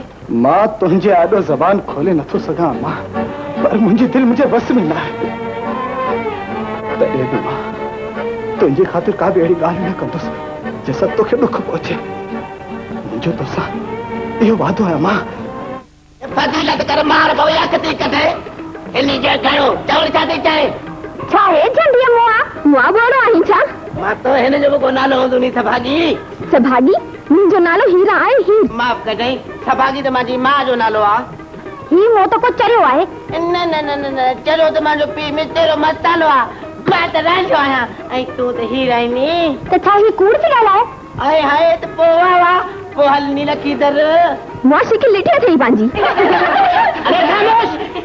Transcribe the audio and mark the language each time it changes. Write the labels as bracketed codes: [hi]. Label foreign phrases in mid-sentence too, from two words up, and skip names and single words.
[sd] मां तुंहिंजे आॾो ज़बान खोले नथो सघां अम्मा, पर मुंहिंजी दिलि मुंहिंजे बस में न आहे। तॾहिं बि मां तुंहिंजी ख़ातिर का बि अहिड़ी ॻाल्हि न कंदुसि जंहिंसां तोखे ॾुख पहुचे। मुंहिंजो तोसां इहो वादो आहे अम्मा। फज़ीलत कर मार भवया कती कथे इनी जे घणो चवण छा थी चाहे? छा हे झंडिया मुआ बोलो आहीं छा? मां तो हिन जो को नालो हूंदो नी सभागी। सभागी? मुंहिंजो नालो हीरा आहे। हीर माफ़ कजई, सभागी त मुंहिंजी मां जो नालो आहे। ही मो तो को चरियो आहे। न न न न चरियो त मुंहिंजो पीउ मिस्टर मस्तानो आहे। मां त रांझो आहियां ऐं तूं त हीर आहीं नी। त छा ही कूड़ थी ॻाल्हाए? हाय हाय त पोइ हल नी लखी दर मां शिकिल लिटी अथई पंहिंजी। अरे खामोश।